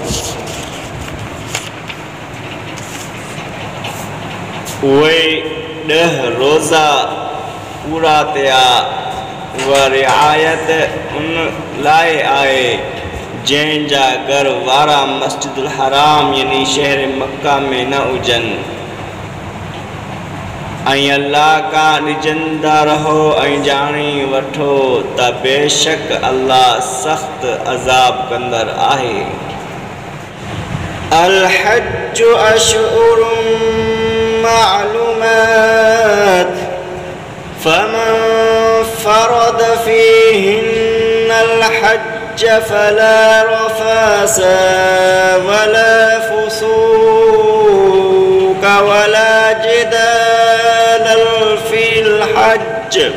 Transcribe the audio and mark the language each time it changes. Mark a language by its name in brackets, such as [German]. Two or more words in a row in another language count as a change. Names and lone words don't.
[Sindhi] उहे 10 रोज़ा पूरा थिया उहा रिआयत उन लाइ आहे जंहिंजा घर वारा मस्जिदुल हराम यानी शहर मक्का में न हुजनि ऐं अल्लाह का ॾिजंदा रहो ऐं ॼाणी वठो त बेशक अल्लाह सख़्त अज़ाब कंदड़ आहे। [Arabic] الحج أشهر معلومات فمن فرض فيهن الحج فلا رفث ولا فسوق ولا جدال في الحج